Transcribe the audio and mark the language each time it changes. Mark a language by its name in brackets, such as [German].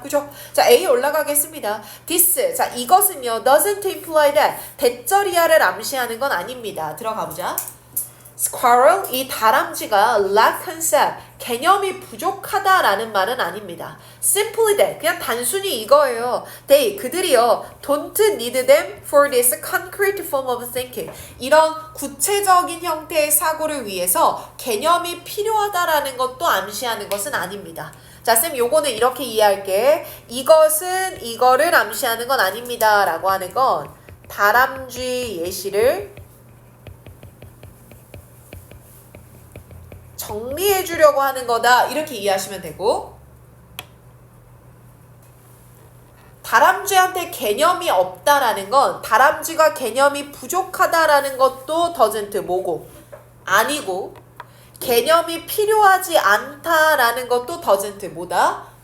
[Korean] 그죠? 자, A 올라가겠습니다. [English] This. [Korean] 자, 이것은요. [English] doesn't imply that. [Korean] 대절이야를 암시하는 건 아닙니다. 들어가 보자. [English] Squirrel. [Korean] 이 다람쥐가 [English] lack concept. [Korean] 개념이 부족하다라는 말은 아닙니다. [English] Simply that. [Korean] 그냥 단순히 이거예요. [English] They. [Korean] 그들이요. [English] Don't need them for this concrete form of thinking. [Korean] 이런 구체적인 형태의 사고를 위해서 개념이 필요하다라는 것도 암시하는 것은 아닙니다. 자, 쌤 요거는 이렇게 이해할게. 이것은 이거를 암시하는 건 아닙니다 라고 하는 건 다람쥐 예시를 정리해 주려고 하는 거다 이렇게 이해하시면 되고 다람쥐한테 개념이 없다라는 건 다람쥐가 개념이 부족하다라는 것도 doesn't 뭐고 아니고 개념이 필요하지 않다라는 것도 doesn't 뭐다?